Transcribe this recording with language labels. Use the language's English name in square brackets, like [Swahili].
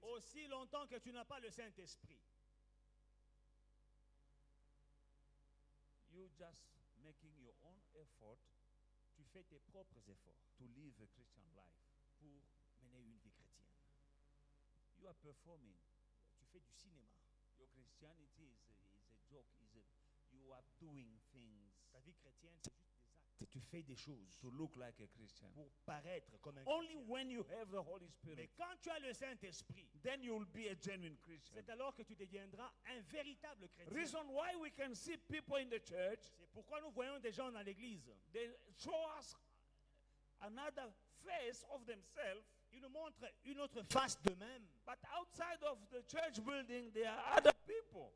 [French] Aussi longtemps que tu n'as pas le Saint-Esprit, [English] you just making your own effort [French] tu fais tes propres efforts [English] to live a Christian life. [French] pour mener une vie chrétienne. [English] You are performing. [French] Tu fais du cinéma. [English] Your Christianity is a joke. You are doing things [French] Ta vie chrétienne, c'est juste des actes. Tu fais des choses [English] to look like a Christian. [French] pour paraître comme un [English] Only [French] chrétien. [English] when you have the Holy [French] Mais [English] Spirit, [French] quand tu as le Saint-Esprit, [English] then you will be a genuine Christian. [French] c'est alors que tu deviendras un véritable chrétien. [English] Reason why we can see people in the church, [French] C'est pourquoi nous voyons des gens dans l'église. [English] they show us another face of themselves, [French] Ils nous montrent une autre face d'eux-mêmes. [English] but outside of the church building, there are other people.